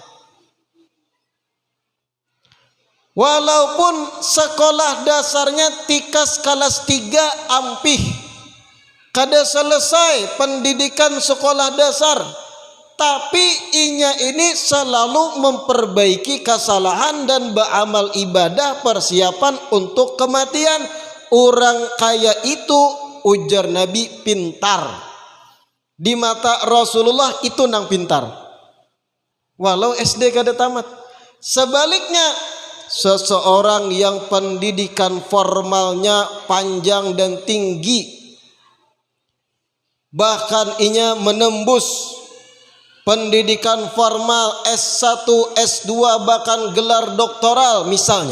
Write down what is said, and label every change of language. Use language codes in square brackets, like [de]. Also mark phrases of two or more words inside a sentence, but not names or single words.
[id] Walaupun sekolah dasarnya tikas kelas 3 ampih, kada selesai pendidikan sekolah dasar, tapi inya ini selalu memperbaiki kesalahan dan beramal ibadah persiapan untuk kematian. Orang kaya itu ujar Nabi pintar. Di mata Rasulullah itu nang pintar, walau SD kada tamat. Sebaliknya, seseorang yang pendidikan formalnya panjang dan tinggi, bahkan inya menembus pendidikan formal S1, S2, bahkan gelar doktoral misalnya.